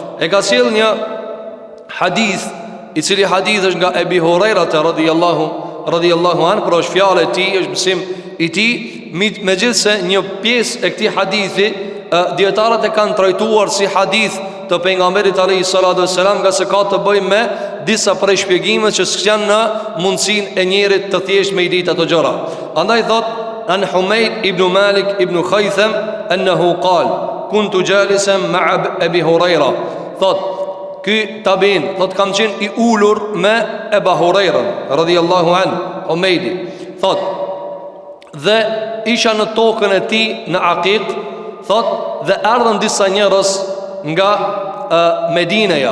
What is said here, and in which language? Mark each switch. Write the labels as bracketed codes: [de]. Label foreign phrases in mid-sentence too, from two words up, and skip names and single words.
[sq] E ka sjell një hadith, i cili hadith është nga Ebi Huraira [ar] رضي الله عنه, [sq] por është fjalë e tij, është mësim i tij. Megjithse një pjesë e këtij hadithi dietarët e kanë trajtuar si hadith të pejgamberit [ar] عليه الصلاة والسلام, [sq] nga se ka të bëjë me disa prej shpjegimeve që janë në mundsinë e njerit të thjesht me i ditë ato gjëra. Andaj thot [ar] عن حميد بن مالك بن خيثم أنه قال كنت جالسا مع أبي هريرة. [sq] Thot ky tabin, thot kam qenë i ulur me Ebu Huraira [ar] رضي الله عنه, [sq] Humeydi. Thot dhe isha në tokën e tij në Aqiq, thot, dhe erdhën disa njerëz nga Medineja.